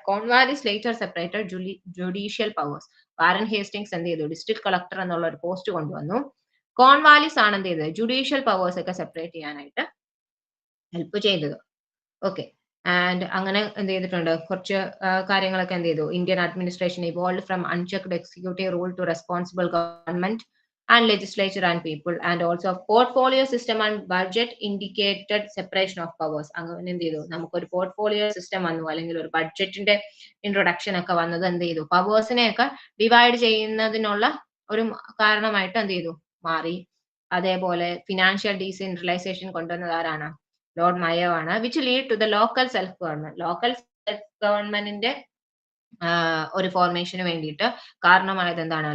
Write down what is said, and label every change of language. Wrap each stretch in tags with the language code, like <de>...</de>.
<en>Cornwallis later separated judicial powers. Warren Hastings</en> <ml>എന്ത് ചെയ്തു? District collector എന്നുള്ള ഒരു പോസ്റ്റ് കൊണ്ടുവന്നു. കോൺവാലിസ് ആണ് എന്ത് ചെയ്തത്? ജുഡീഷ്യൽ പവേഴ്സ് ഒക്കെ സെപ്പറേറ്റ് ചെയ്യാനായിട്ട് ഹെൽപ്പ് ചെയ്തത്. ഓക്കെ, ആൻഡ് അങ്ങനെ എന്ത് ചെയ്തിട്ടുണ്ട്? കുറച്ച് കാര്യങ്ങളൊക്കെ എന്ത് ചെയ്തു?</ml> <en>Indian administration evolve from unchecked executive rule to responsible government and legislature and people, and also portfolio system and budget indicated separation of powers.</en> <ml>അങ്ങനെ എന്ത് ചെയ്തു? നമുക്കൊരു പോർട്ട്ഫോളിയോ സിസ്റ്റം വന്നു, അല്ലെങ്കിൽ ഒരു ബഡ്ജറ്റിന്റെ ഇൻട്രൊഡക്ഷൻ ഒക്കെ വന്നത് എന്ത് ചെയ്തു? പവേഴ്സിനെയൊക്കെ ഡിവൈഡ് ചെയ്യുന്നതിനുള്ള ഒരു കാരണമായിട്ട് എന്ത് ചെയ്തു? മാറി. അതേപോലെ ഫിനാൻഷ്യൽ ഡീസെൻട്രലൈസേഷൻ കൊണ്ടുവന്നത് ആരാണ്? ലോർഡ് മയോ ആണ്.</ml> <en>Which lead to the local self government.</en> <ml>Local self ഗവൺമെന്റിന്റെ ഒരു ഫോർമേഷന് വേണ്ടിയിട്ട് കാരണമായത് എന്താണ്?</ml>